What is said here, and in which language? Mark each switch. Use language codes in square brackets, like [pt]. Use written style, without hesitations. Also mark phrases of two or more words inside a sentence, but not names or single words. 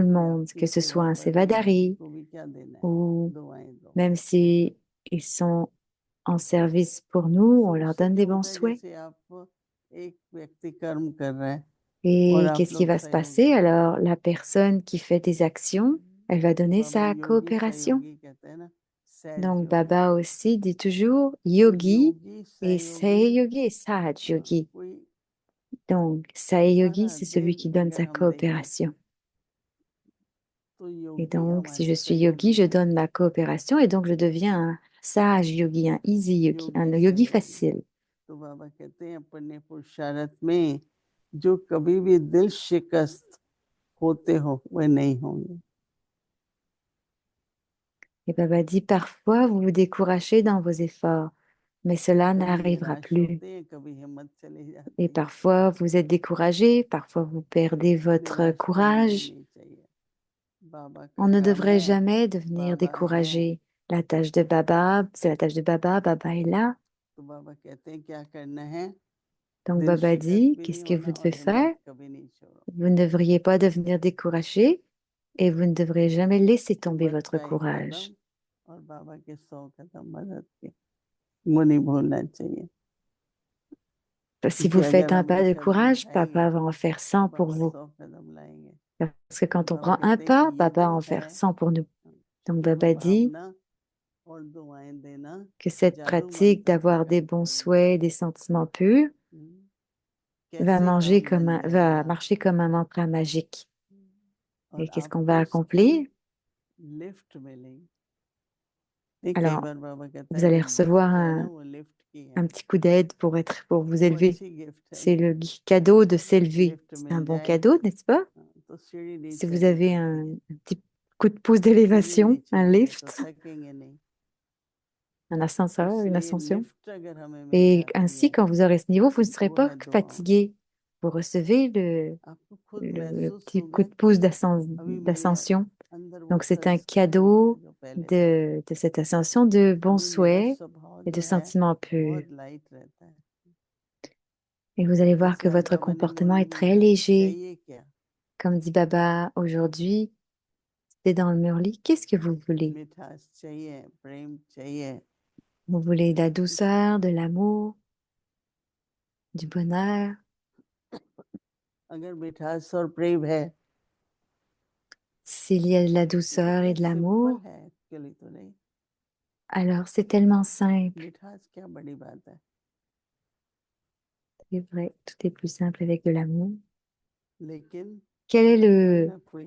[hi] कोई [fr] monde, [hi] आपकी [fr] que ce soit [hi] सेवा [fr] un [hi] कर रहे हैं, [fr] sévadari [hi] उनको भी क्या देना है, [fr] ou [hi] दुआएं दो। [fr] même si ils sont en service pour nous, on [hi] फिर [fr] leur [hi] उससे [fr] donne [hi] क्या [fr] des bons [hi] होता है, [fr] souhaits. [hi] जैसे आप एक व्यक्ति कर्म कर रहा है और [fr] Et [hi] आप [fr] qu'est-ce qui [hi] लोग [fr] va se passer? [hi] सहयोगी हैं, [fr] Alors, la personne qui fait des actions, elle va [hi] तो [fr] donner [hi] बाबा [fr] sa [hi] योगी [fr] coopération. [hi] सहयोगी कहते हैं ना, सहज [fr] Donc, [hi] योगी। [fr] Baba aussi dit toujours [hi] तो [fr] yogi [hi] योगी [fr] et [hi] सहयोगी, सह योगी [fr] et [hi] सहज योगी. कोई [fr] Donc, [hi] सह योगी, सारा [fr] c'est celui [hi] दिन [fr] qui donne [hi] अगर [fr] sa [hi] हम देखें [fr] coopération. [hi] तो [fr] Et [hi] योगी [fr] donc, si [hi] हमारे [fr] je suis [hi] सहयोगी [fr] yogi, je [hi] हैं, [fr] donne ma coopération et donc je deviens un sage yogi, un [en] easy yogi, [fr] un [hi] योगी [fr] yogi [hi] सहयोगी। [fr] facile. [hi] तो बाबा कहते हैं अपने पुरुषार्थ में जो कभी भी दिल शिकस्त होते हो वह नहीं होंगे। [fr] Et Baba dit, parfois, vous vous découragez dans vos efforts, mais cela [hi] कभी [fr] n'arrivera [hi] निराश [fr] plus. [hi] होते हैं, कभी हिम्मत चली [fr] Et [hi] जाती है। [fr] parfois, vous êtes découragé, parfois, vous perdez votre [hi] निराश तो होनी [fr] courage. [hi] नहीं चाहिए, बाबा का [fr] On ne [hi] काम [fr] devrait [hi] है, [fr] jamais devenir [hi] बाबा है। [fr] découragé. La tâche de Baba, c'est la tâche de Baba, Baba est là. [hi] तो बाबा कहते हैं क्या करना है, [fr] Donc [hi] दिल [fr] Baba [hi] शिकस्त [fr] dit, [hi] भी नहीं [fr] qu'est-ce que [hi] होना [fr] vous [hi] और [fr] devez [hi] हिम्मत [fr] faire? [hi] कभी नहीं छोड़ो। [fr] Vous ne devriez pas devenir découragé et vous ne devrez jamais laisser tomber [hi] हिम्मत [fr] votre [hi] का एक कदम [fr] courage. [hi] और बाबा के 100 कदम मदद के, वो नहीं भूलना चाहिए। [fr] Si [hi] क्योंकि [fr] vous [hi] अगर [fr] faites un [hi] हम [fr] pas [hi] एक [fr] de [hi] कदम [fr] courage, [hi] उठाएंगे [fr] papa va en faire [hi] तो [fr] 100 pour [hi] बाबा [fr] vous. [hi] 100 कदम लाएंगे। [fr] Parce que [hi] और [fr] quand on [hi] बाबा [fr] prend un [hi] कहते हैं [fr] pas, [hi] कि ये [fr] papa va [hi] जो [fr] en [hi] है [fr] faire 100 pour nous. Donc [hi] शुभ [fr] Baba dit [hi] भावना और दुआएं देना [fr] que cette [hi] जादू [fr] pratique [hi] मंत्र का [fr] d'avoir des [hi] काम [fr] bons [hi] करेगा। [fr] souhaits et des sentiments purs [hi] कैसे काम बन [fr] va [hi] जाएगा [fr] marcher comme un mantra magique. [hi] और [fr] Et qu'est-ce qu'on va [hi] आपको उसकी [fr] accomplir? [hi] लिफ्ट मिलेगी। नहीं, कई [fr] Alors, [hi] बार बाबा कहता [fr] vous [hi] है [fr] allez [hi] कि [fr] recevoir [hi] गिफ्ट है ना, वो लिफ्ट की है। [fr] un petit coup d'aide pour vous [hi] वो [fr] élever. [hi] अच्छी गिफ्ट है [fr] C'est [hi] ना, [fr] le cadeau de s'élever. [hi] लिफ्ट [fr] C'est un [hi] मिल [fr] bon [hi] जाए [fr] cadeau, n'est-ce pas? [hi] तो सीढ़ी नहीं [fr] Si vous [hi] चढ़नी [fr] avez [hi] पड़ती है। [fr] un petit coup de pouce [hi] सीढ़ी नहीं [fr] d'élévation, un [hi] चढ़ेंगे तो [fr] lift, [hi] थकेंगे नहीं। [fr] un ascenseur, une [hi] इसलिए [fr] ascension. [hi] लिफ्ट अगर हमें मिल [fr] Et [hi] जाती [fr] ainsi, [hi] है [fr] quand vous aurez ce niveau, vous ne [hi] तो [fr] serez [hi] वो [fr] pas [hi] है दुआओं की। [fr] fatigué. Vous recevez [hi] आपको खुद [fr] le [hi] महसूस [fr] petit coup [hi] होगा [fr] de [hi] कि [fr] pouce [hi] अभी मेरे [fr] d'ascension. [hi] अंदर वो [fr] Donc, c'est un [hi] संस्कार नहीं है [fr] cadeau [hi] जो पहले था। [fr] de cette ascension de bons [hi] अभी मेरा [fr] souhaits [hi] स्वभाव [fr] et de [hi] जो है [fr] sentiments purs. [hi] बहुत लाइट रहता है। [fr] Et vous allez voir que [hi] जैसे आज [fr] votre [hi] बाबा ने [fr] comportement [hi] मुरली [fr] est [hi] में [fr] très [hi] कहा [fr] léger. [hi] चाहिए क्या, [fr] Comme dit Baba aujourd'hui, c'est dans le murli. Qu'est-ce que vous voulez? [hi] मिठास चाहिए, प्रेम चाहिए। [fr] Vous voulez de la douceur, de l'amour, du bonheur. [hi] अगर मिठास और प्रेम है [fr] S'il y a de la [hi] तो [fr] douceur et [hi] कितना [fr] de [hi] सिंपल [fr] l'amour, [hi] है एक्चुअली, तो नहीं, [fr] alors c'est tellement simple. [hi] मिठास क्या बड़ी बात है। [fr] C'est vrai, tout est plus simple avec de l'amour. [hi] लेकिन [fr] Quelle est [hi] कोई ना कोई